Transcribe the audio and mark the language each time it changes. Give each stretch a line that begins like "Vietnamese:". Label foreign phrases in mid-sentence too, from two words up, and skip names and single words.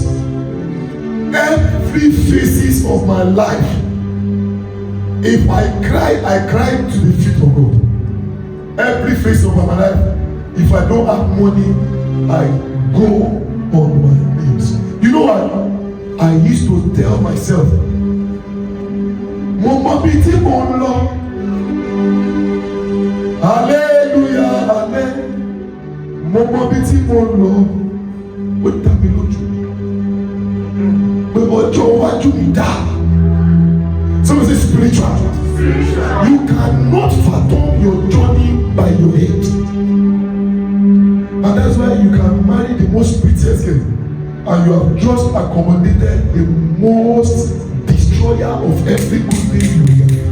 English: Every phases of my life, if I cry to the feet of God. Every phase of my life, if I don't have money, I go on my knees. You know what? I used to tell myself,
Yoruba: Mama biti monlo, hallelujah, amen. Mama biti monlo, ó dá mi lójú. Pé ọjọ́ iwájú mi dá.
English: Someone say spiritual. You cannot fathom your journey by your head. And that's why you can marry the most prettiest girl, and you have just accommodated the most destroyer of every good thing you have.